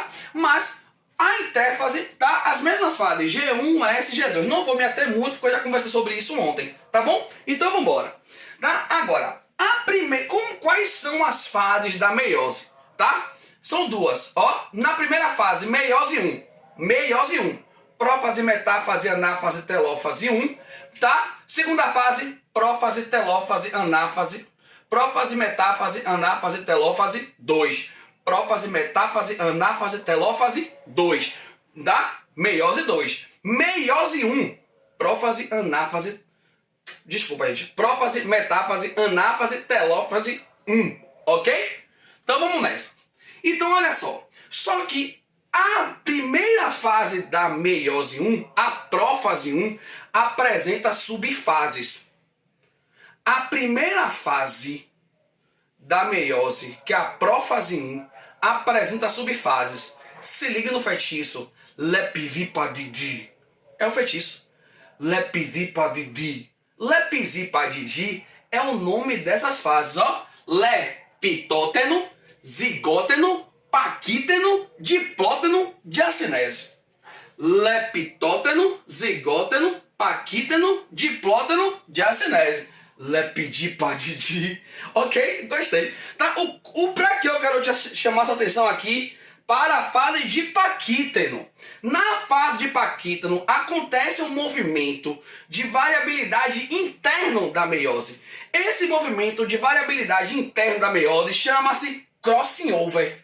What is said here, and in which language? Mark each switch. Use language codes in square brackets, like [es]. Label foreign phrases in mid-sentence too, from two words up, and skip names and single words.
[pt] Mas a intérfase tá as mesmas fases, G1, S, G2. Não vou me ater muito porque eu já conversei sobre isso ontem, tá bom? Então vamos embora. Tá? Agora, quais são as fases da meiose, tá? São duas, ó. Na primeira fase, meiose 1. Meiose 1. Prófase, metáfase, anáfase, telófase 1, tá? Segunda fase, prófase, telófase, anáfase. Prófase, metáfase, anáfase, telófase 2. Prófase, metáfase, anáfase, telófase 2. Da meiose 2. Meiose 1. Prófase, anáfase. Desculpa, gente. Prófase, metáfase, anáfase, telófase 1. Ok? Então vamos nessa. Então olha só. Só que a primeira fase da meiose 1, a prófase 1, apresenta subfases. A primeira fase da meiose, que é a prófase 1, apresenta subfases. Se liga no feitiço. Lepidipatidi. É o feitiço. Lepidipatidi. Lepidipatidi é o nome dessas fases, ó. Lepitóteno, zigóteno, paquíteno, diplóteno, diacinese. Lepitóteno, zigóteno, paquíteno, diplóteno, diacinese. Lepidipatidi. Ok? Gostei. Tá? Pra que eu quero te chamar sua atenção aqui para a fase de paquíteno. Na fase de paquíteno acontece um movimento de variabilidade interno da meiose. Esse movimento de variabilidade interno da meiose chama-se [en] crossing over.